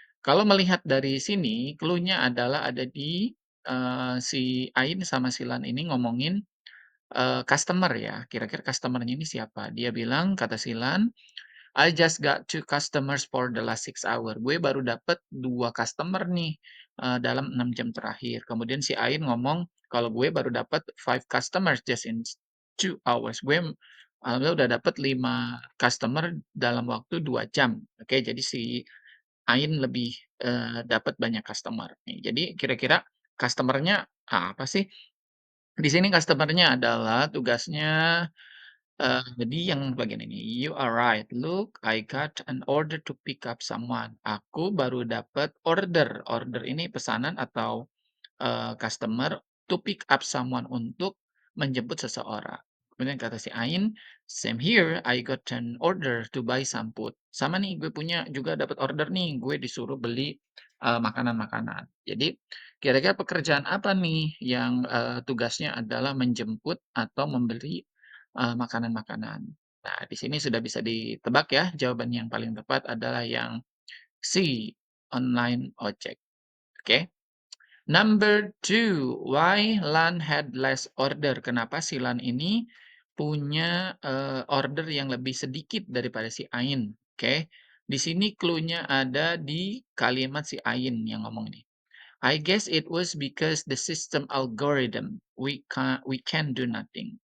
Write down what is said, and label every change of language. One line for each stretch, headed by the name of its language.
Indonesian: Kalau melihat dari sini, clue-nya adalah ada di si Ain sama si Lan ini ngomongin customer ya. Kira-kira customer-nya ini siapa? Dia bilang, kata si Lan,
English: "I just got two customers for the last 6 hour."
Indonesian: Gue baru dapat 2 customer nih dalam 6 jam terakhir. Kemudian si Ain ngomong, "Kalau gue baru dapat 5
English: customers just in 2 hours."
Indonesian: Gue alhamdulillah udah dapat 5 customer dalam waktu 2 jam. Oke, jadi si Ain lebih dapat banyak customer nih. Jadi kira-kira customer-nya apa sih? Di sini customer-nya adalah tugasnya jadi yang bagian ini,
English: "You are right. Look, I got an order to pick up someone."
Indonesian: Aku baru dapat order. Order ini pesanan atau customer
English: to pick up someone,
Indonesian: untuk menjemput seseorang. Kemudian kata si Ain,
English: "Same here, I got an order to buy some food."
Indonesian: Sama nih, gue punya juga dapat order nih, gue disuruh beli makanan-makanan. Jadi kira-kira pekerjaan apa nih yang tugasnya adalah menjemput atau membeli makanan-makanan. Nah, di sini sudah bisa ditebak ya, jawaban yang paling tepat adalah yang C, online ojek.
English: Oke. Number 2, why Lan had less order?
Indonesian: Kenapa si Lan ini punya, order yang lebih sedikit daripada si Ain, oke. Di sini clue-nya ada di kalimat si Ain yang ngomong nih.
English: "I guess it was because the system algorithm, we can do nothing."